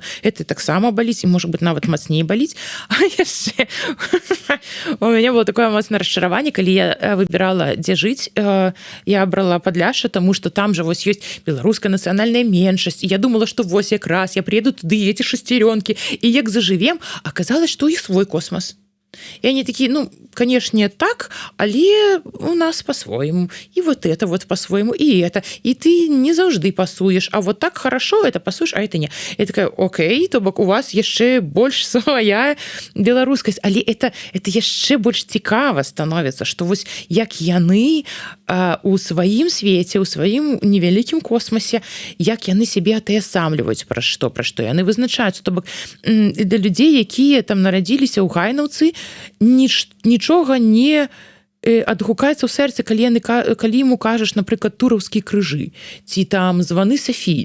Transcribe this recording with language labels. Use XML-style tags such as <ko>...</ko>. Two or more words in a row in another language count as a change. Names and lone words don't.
<be>Это таксама баліць, і, можа быць, нават мацней баліць. А яшчэ у мяне было такое моцнае расчараванне, калі я выбірала, дзе жыць, я брала Падляшша, таму што там жа вось ёсць беларуская нацыянальная меншасць, і я думала, што вось якраз</be> <ru>я приеду туды, эти шестерёнкі, і як зажывем, аказалось,</ru> <be>што у іх свой космос.</be> <ru>И они такие, ну, конечно, так, але у нас по-своему. И вот это вот по-своему, и это.</ru> <be>И ты не заўжды пасуеш.</be> <ru>А вот так хорошо это пасуеш, а это не.</ru> <be>Я такая, окей, то бок у вас яшчэ больш свая беларускасць. Але это яшчэ больш цікава становіцца, што вось як яны у сваім свеце, у сваім невялікім космосе, як яны сябе атаясамліваюць, пра што яны вызначаюцца. То бок для людзей, якія там нарадзіліся ў Гайнаўцы, нічога не адгукаецца ў сэрцы, калі ему кажаш, напрыклад, тураўскія крыжы ці там званы Сафіі.</be>